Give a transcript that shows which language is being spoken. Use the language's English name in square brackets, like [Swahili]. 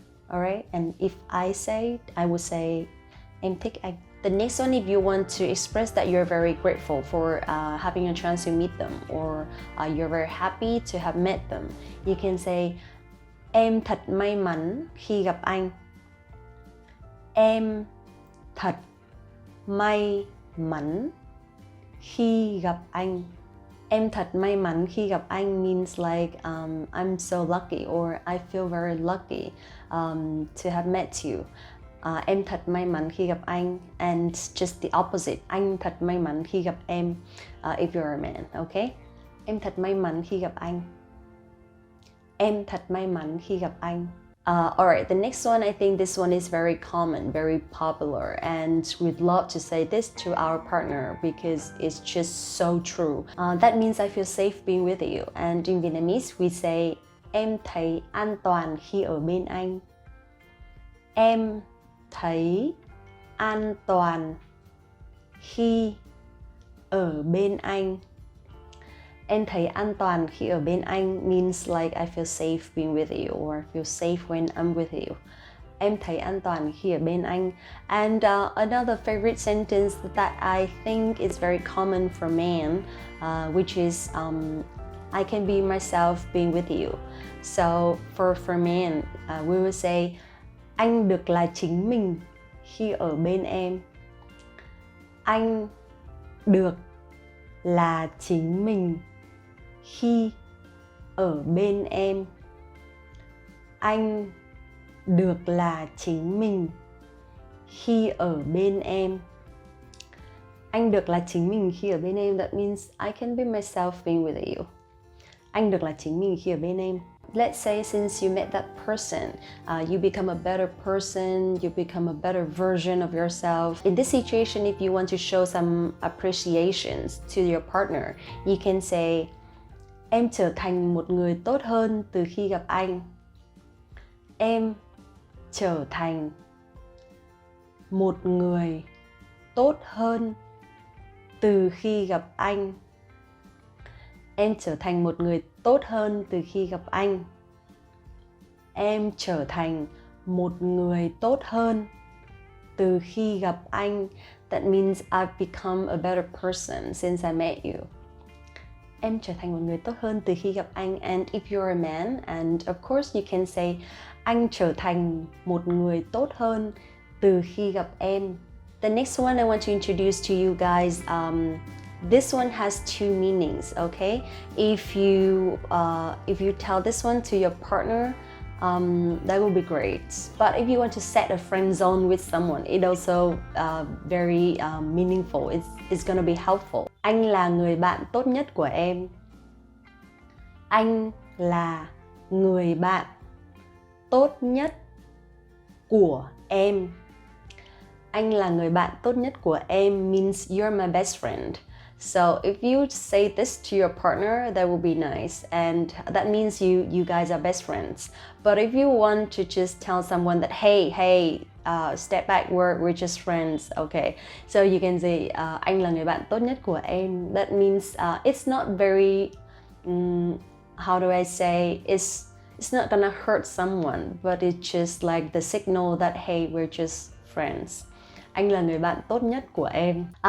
[English] Alright, and if I say it, I would say [Vietnamese] em thích anh. [English] The next one, if you want to express that you're very grateful for having a chance to meet them, or you're very happy to have met them, you can say [Vietnamese] em thật may mắn khi gặp anh. Em thật may mắn khi gặp anh. Em thật may mắn khi gặp anh [English] means like I'm so lucky, or I feel very lucky to have met you. [Vietnamese] Em thật may mắn khi gặp anh, [English] and just the opposite. [Vietnamese] Anh thật may mắn khi gặp em [English] if you're a man, okay? [Vietnamese] Em thật may mắn khi gặp anh. Em thật may mắn khi gặp anh. [English] Alright, the next one, I think this one is very common, very popular, and we'd love to say this to our partner because it's just so true. That means I feel safe being with you. And in Vietnamese, we say [Vietnamese] em thấy an toàn khi ở bên anh. Em thấy an toàn khi ở bên anh. Em thấy an toàn khi ở bên anh [English] means like I feel safe being with you, or I feel safe when I'm with you. [Vietnamese] Em thấy an toàn khi ở bên anh. [English] And another favorite sentence that I think is very common for men, which is I can be myself being with you. So for men, we will say [Vietnamese] anh được là chính mình khi ở bên em. Anh được là chính mình khi ở bên em. Anh được là chính mình khi ở bên em. Anh được là chính mình khi ở bên em. [English] That means I can be myself being with you. [Vietnamese] Anh được là chính mình khi ở bên em. [English] Let's say since you met that person, you become a better person, you become a better version of yourself. In this situation, if you want to show some appreciations to your partner, you can say [Vietnamese] em trở thành một người tốt hơn từ khi gặp anh. Em trở thành một người tốt hơn từ khi gặp anh. Em trở thành một người tốt hơn từ khi gặp anh. Em trở thành một người tốt hơn từ khi gặp anh. [English] That means I've become a better person since I met you. [Vietnamese] Em trở thành một người tốt hơn từ khi gặp anh. [English] And if you're a man, and of course you can say [Vietnamese] anh trở thành một người tốt hơn từ khi gặp em. [English] The next one I want to introduce to you guys, this one has two meanings, okay? If you tell this one to your partner, that would be great. But if you want to set a friend zone with someone, it also very meaningful. It's gonna be helpful. [Vietnamese] Anh là người bạn tốt nhất của em. Anh là người bạn tốt nhất của em. Anh là người bạn tốt nhất của em [English] means you're my best friend. So if you say this to your partner, that would be nice, and that means you guys are best friends. But if you want to just tell someone that hey, step back, we're just friends, okay? So you can say [Vietnamese] anh là người bạn tốt nhất của em. [English] That means it's not very how do I say, it's not gonna hurt someone, but it's just like the signal that hey, we're just friends. [Vietnamese] Anh là người bạn tốt nhất của em.